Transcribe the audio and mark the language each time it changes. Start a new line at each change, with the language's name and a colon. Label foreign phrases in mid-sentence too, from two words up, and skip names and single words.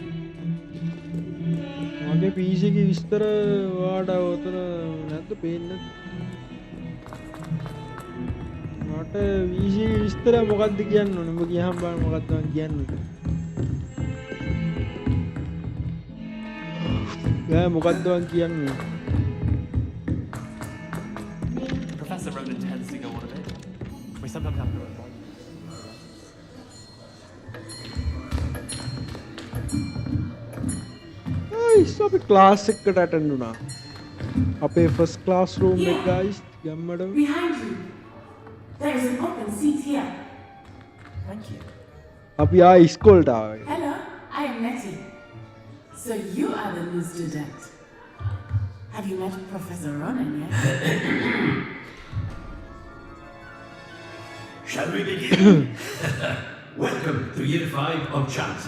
Sinhala: මගේ PC එකේ විස්තර ඔයාට ඔතන නැද්ද පේන්නේ? මට PC එකේ විස්තර මොකක්ද කියන්න ඕනේ? උඹ කියහම බලන්න මොකක්ද මම කියන්නේ. මොකක්ද මම කියන්නේ?
English: Professor Ronan tends to go on a bit. We sometimes have to avoid.
Sinhala: අපි ක්ලාස් එකකට අටෙන්ඩ් වුණා. අපේ
English: first class room
Sinhala: එක ගයිස් ගැම්මඩ.
English: Behind you. There is an open seat here. Thank you.
Sinhala: අපි ආ ඉස්කෝලට ආවේ.
English: Hello, I am Nettie. So you are the new student. Have you met Professor Ronan yet? Shall we begin? Welcome to Year 5 of Chant.